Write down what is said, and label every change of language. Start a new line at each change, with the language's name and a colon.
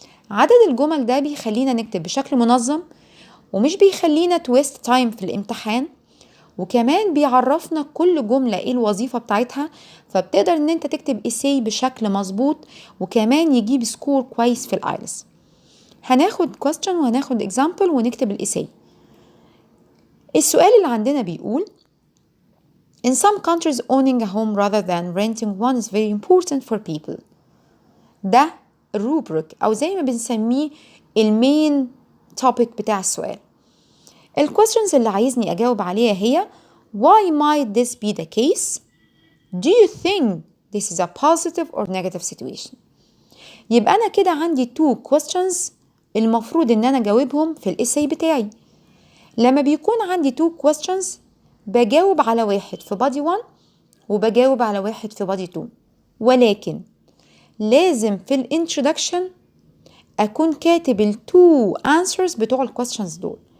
Arabic: عدد الجمل ده بيخلينا نكتب بشكل منظم، ومش بيخلينا تويست تايم في الامتحان، وكمان بيعرفنا كل جملة ايه الوظيفة بتاعتها، فبتقدر ان انت تكتب اساي بشكل مظبوط وكمان يجيب سكور كويس في الايلتس. هناخد question وهناخد example ونكتب الاساي. السؤال اللي عندنا بيقول
English: In some countries owning a home rather than renting one is very important for people.
Arabic: ده الروبريك أو زي ما بنسميه المين topic بتاع السؤال. الquestions اللي عايزني أجاوب عليها هي
English: Why might this be the case? Do you think this is a positive or negative situation?
Arabic: يبقى أنا كده عندي 2 questions المفروض إن أنا أجاوبهم في الإساي بتاعي. لما بيكون عندي 2 questions بجاوب على واحد في body 1 وبجاوب على واحد في body 2، ولكن لازم في الانترودكشن أكون كاتب ال 2 answers بتوع ال questions دول.